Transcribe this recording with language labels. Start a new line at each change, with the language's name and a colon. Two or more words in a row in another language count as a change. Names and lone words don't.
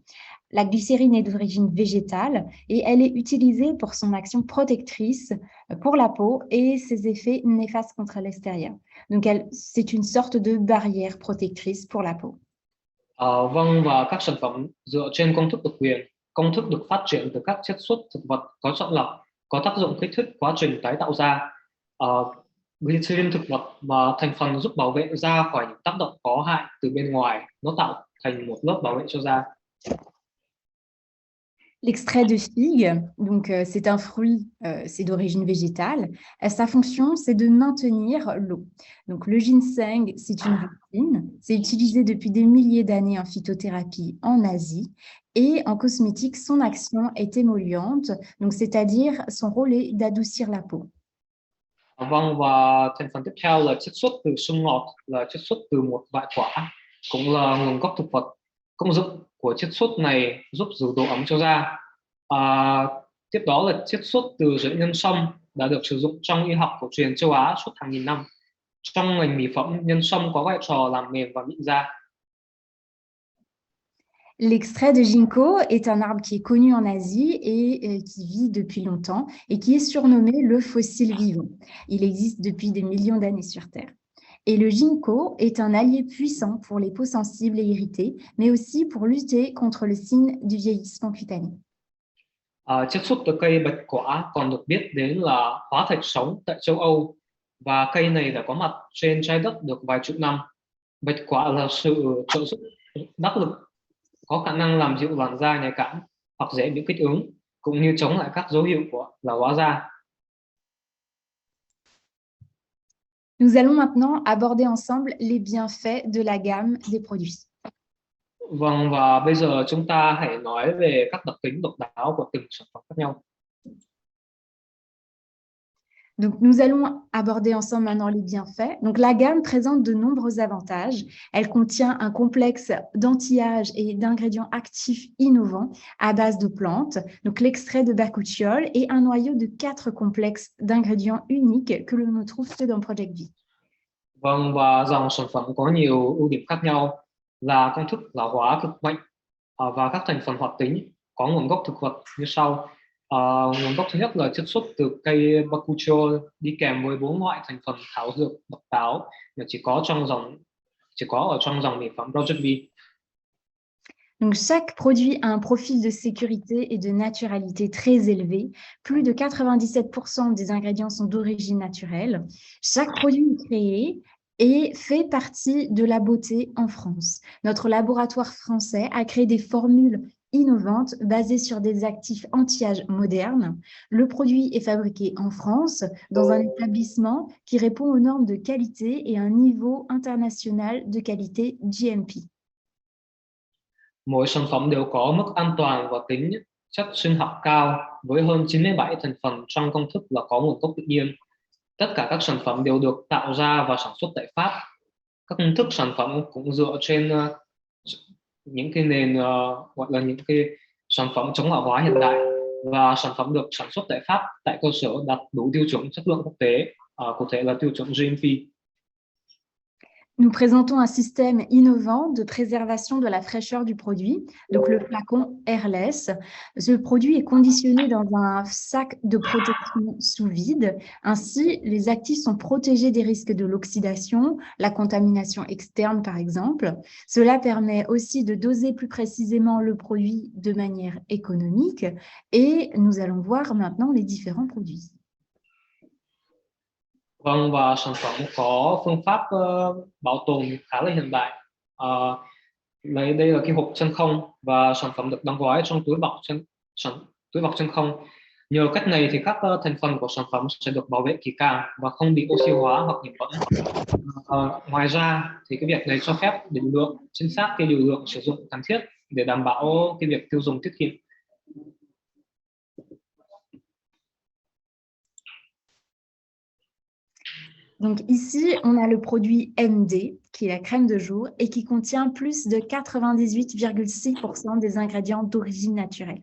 French: La glycérine est d'origine végétale et elle est utilisée pour son action protectrice pour la peau et ses effets néfastes contre l'extérieur. Donc, c'est une sorte de barrière protectrice pour la peau.
Vietnamese: Vâng, và các sản phẩm dựa trên công thức độc quyền. Công thức được phát triển từ các chiết xuất thực vật có chọn lọc, có tác dụng kích thích quá trình tái tạo da. Glycerin thực vật và thành phần giúp bảo vệ da khỏi những tác động có hại từ bên ngoài. Nó tạo thành một lớp bảo vệ cho da.
French: L'extrait de figue, donc c'est un fruit, c'est d'origine végétale. Sa fonction, c'est de maintenir l'eau. Donc le ginseng, c'est une racine. C'est utilisé depuis des milliers d'années en phytothérapie en Asie. Et en cosmétique, son action est émolliente, donc c'est-à-dire son rôle est d'adoucir la peau.
Vietnamese: Vâng, và thành phần tiếp theo là chiết xuất từ sung ngọt, là chiết xuất từ một loại quả, cũng là nguồn gốc thực vật. Công dụng của chiết xuất này giúp giữ độ ẩm cho da. Tiếp đó là chiết xuất từ rễ nhân sâm đã được sử dụng trong y học cổ truyền châu Á suốt hàng nghìn năm. Trong ngành mỹ phẩm, nhân sâm có vai trò làm mềm và mịn da.
French: L'extrait de ginkgo est un arbre qui est connu en Asie et qui vit depuis longtemps et qui est surnommé le fossile vivant. Il existe depuis des millions d'années sur Terre. Et le ginkgo est un allié puissant pour les peaux sensibles et irritées, mais aussi pour lutter contre le signe du vieillissement cutané.
Vietnamese: Chiết xuất từ cây bạch quả còn được biết đến là hóa thạch sống tại châu Âu và cây này đã có mặt trên trái đất được vài chục năm. Bạch quả là sự trợ giúp đắc lực, có khả năng làm dịu làn da nhạy cảm hoặc dễ bị kích ứng, cũng như chống lại các dấu hiệu của lão hóa da.
French: Nous allons maintenant aborder ensemble les bienfaits de la gamme des produits.
Vietnamese: Vâng, và bây giờ chúng ta hãy nói về các đặc tính độc đáo của từng sản phẩm khác nhau.
French: Donc, nous allons aborder ensemble maintenant les bienfaits. Donc, la gamme présente de nombreux avantages. Elle contient un complexe d'anti-âge et d'ingrédients actifs innovants à base de plantes, donc l'extrait de bakuchiol et un noyau de 4 complexes d'ingrédients uniques que l'on ne trouve que dans Project V.
Vietnamese: Vâng, và dòng sản phẩm có nhiều ưu điểm khác nhau là công thức lão hóa cực mạnh và các thành phần hoạt tính có nguồn gốc thực vật như sau. Nguồn gốc thứ nhất là chiết xuất từ cây bakuchiol đi kèm với 4 loại thành phần thảo dược độc đáo mà chỉ có ở trong dòng mỹ phẩm Project V.
French: Donc, chaque produit a un profil de sécurité et de naturalité très élevé. Plus de 97% des ingrédients sont d'origine naturelle. Chaque produit est créé et fait partie de la beauté en France. Notre laboratoire français a créé des formules innovantes basées sur des actifs anti-âge modernes. Le produit est fabriqué en France dans un établissement qui répond aux normes de qualité et à un niveau international de qualité GMP.
Vietnamese: Mỗi sản phẩm đều có mức an toàn và tính chất sinh học cao, với hơn 97 thành phần trong công thức là có nguồn gốc tự nhiên. Tất cả các sản phẩm đều được tạo ra và sản xuất tại Pháp. Các công thức sản phẩm cũng dựa trên những cái nền gọi là những cái sản phẩm chống lão hóa hiện đại, và sản phẩm được sản xuất tại Pháp tại cơ sở đạt đủ tiêu chuẩn chất lượng quốc tế, cụ thể là tiêu chuẩn GMP.
French: Nous présentons un système innovant de préservation de la fraîcheur du produit, donc le flacon Airless. Ce produit est conditionné dans un sac de protection sous vide. Ainsi, les actifs sont protégés des risques de l'oxydation, la contamination externe par exemple. Cela permet aussi de doser plus précisément le produit de manière économique et nous allons voir maintenant les différents produits.
Vietnamese: Vâng, và sản phẩm có phương pháp bảo tồn khá là hiện đại. Lấy đây là cái hộp chân không, và sản phẩm được đóng gói trong túi bọc chân không. Nhờ cách này thì các thành phần của sản phẩm sẽ được bảo vệ kỹ càng và không bị oxy hóa hoặc nhiễm bẩn. Ngoài ra thì cái việc này cho phép định lượng chính xác cái liều lượng sử dụng cần thiết để đảm bảo cái việc tiêu dùng tiết kiệm.
French: Donc ici, on a le produit MD, qui est la crème de jour et qui contient plus de 98,6% des ingrédients d'origine naturelle.